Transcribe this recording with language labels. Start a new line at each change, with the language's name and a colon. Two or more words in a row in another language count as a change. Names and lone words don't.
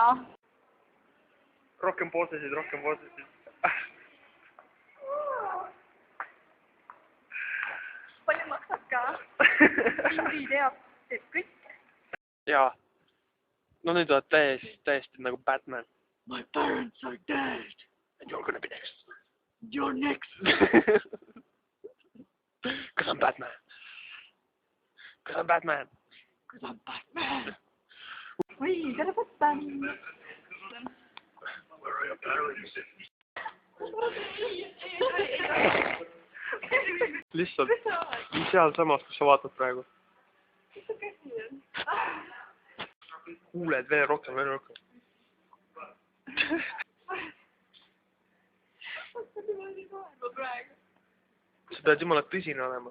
Estonian: Rohkem poosesid. Palju maksab ka? Indi teab kõik. Jaa. No nüüd oled täiesti nagu Batman.
English: My parents are dead. And you're gonna be next. You're next. Cause I'm Batman.
Estonian: Oi, tere Batman.
English: Where are your parents?
Estonian: Lihtsalt seal samas, kus sa vaatad praegu. Mis su käsi on? Kuuled veel rohkem. Sa pead jumala tõsine olema.